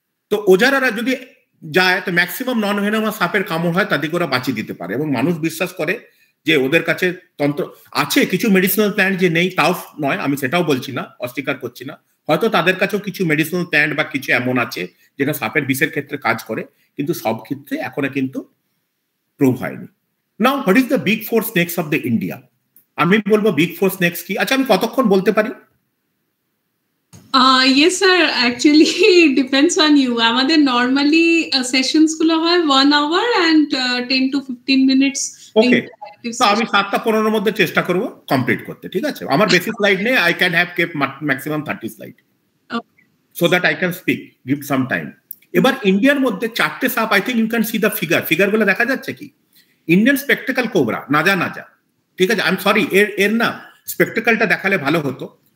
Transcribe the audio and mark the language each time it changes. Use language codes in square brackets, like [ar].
[bn] তো ওজারারা যদি যায় তো ম্যাক্সিমাম নন ভেনোমাস সাপের কামড় হয়, তাদেরকে ওরা বাঁচিয়ে দিতে পারে। এবং মানুষ বিশ্বাস করে যে ওদের কাছে তন্ত্র আছে, কিছু মেডিসিনাল প্ল্যান্ট যে নেই তাও নয়, আমি সেটাও বলছি না, অস্বীকার করছি না। হয়তো তাদের কাছেও কিছু মেডিসিনাল প্ল্যান্ট বা কিছু এমন আছে যেটা সাপের বিষের ক্ষেত্রে কাজ করে, কিন্তু সব ক্ষেত্রে এখনো কিন্তু প্রুভ হয়নি। [en] Now what is the big four snakes of the India? [bn] আমি বলবো বিগ ফোর স্নেকস কি। আচ্ছা, আমি কতক্ষণ বলতে পারি? [en] Yes sir, actually it depends on you. [bn] আমাদের [en] normally sessions গুলো হয় 1 hour and 10 to 15 minutes. [bn] ওকে, তো আমি 7:15 মধ্যে চেষ্টা করব কমপ্লিট করতে, ঠিক আছে? আমার বেশি স্লাইড নেই, [en] I can have kept maximum 30 slide, so that I can speak, give some time. [bn] এবার ইন্ডিয়ার মধ্যে 4টে সাপ, [en] I think you can see the figure [bn] গুলো দেখা যাচ্ছে কি? ইন্ডিয়ান স্পেকটেকল কোবরা, নাজা, ঠিক আছে? [en] I am sorry, [bn] এর না স্পেকটেকলটা দেখালে ভালো হতো।